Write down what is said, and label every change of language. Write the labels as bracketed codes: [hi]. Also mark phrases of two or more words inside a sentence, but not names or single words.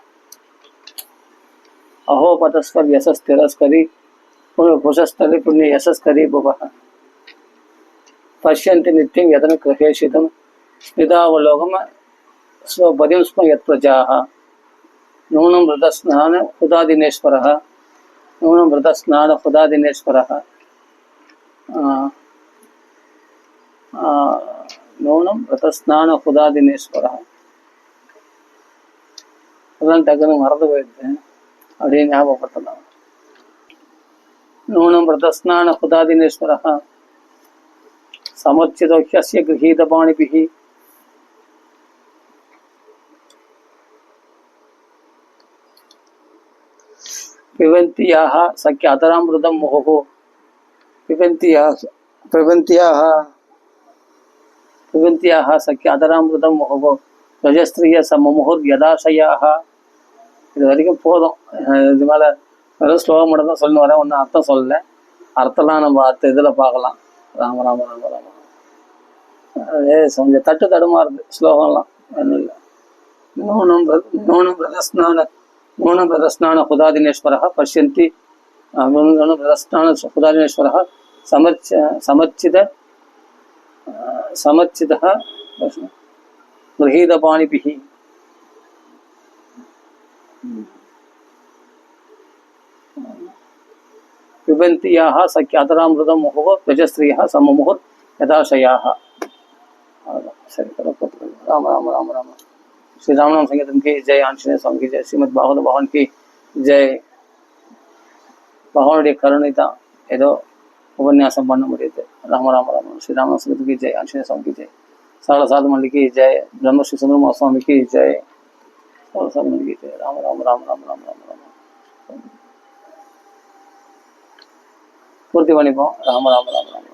[sa] अहो पतस्कर यशस्तिरस्करी पुरुषस्थले पुण्य यशस्करी भुवः पश्यन्ति नित्यं यतन गृहेशितं स्मितावलोकं स्वपदिं स्म यत्प्रजाः नूनं व्रतस्नान हुदादिनेश्वरः नूनं व्रतस्नान हुदादिनेश्वरः नूनं व्रतस्नान हुदादिनेश्वरः. [ta] அதெல்லாம் டக்குன்னு மறந்து போயிடுது. அப்படியே ஞாபகப்படுத்தலாம். [sa] नूनं व्रतस्नान हुदादिनेश्वरः समर्चितो ह्यस्य गृहीतपाणिभिः पिबन्ति याः सख्य अतरामृतं मुहुः पिबन्ति याः सख्य अतरामृतं मुहुः रजस्त्रिय सममुहुर्यदाशयाः. [ta] இது வரைக்கும் போதும். இது மேலே வெறும் ஸ்லோகம் மட்டும் தான் சொல்லி வரேன். ஒன்றும் அர்த்தம் சொல்லலை. அர்த்தம்லாம் நம்ம அடுத்த இதில் பார்க்கலாம். ராம ராம ராம ராம அதே கொஞ்சம் தடுமாறுது ஸ்லோகம்லாம். ஒன்றும் இல்லை. [sa] नूनं व्रतस्नान हुदादिनेश्वरः पश्यन्ति प्रदस्नान हुदादिनेश्वरः समर्चितः गृहीतपाणिभिः पिबन्ति याः सख्य अतरामृतं मुहुः रजस्त्रियः सममुहुः यदाशयाः. [ta] சரி ராம ராம ராம ராம. [hi] श्री राम नाम संकीर्तन की जय. आंजनेय स्वामी की जय. श्रीमद् भागवत भवन की जय. [ta] भगवानुடைய கருணை தான் ஏதோ உபன்யாசம் பண்ண முடியுது. ராம ஸ்ரீராம சுகத்துக்கு ஜெய், ஆஞ்சநேய சுவாமிக்கு ஜெய், சால சாதமல்லிக்கு ஜெய், பிரம்மஸ்ரீ சுந்தரமா சுவாமிக்கு ஜெய், சால சாதமல்லிக்கு ஜெய், ராம ராம ராம ராம ராம ராம ராம பூர்த்தி பண்ணிப்போம். ராம ராம ராம.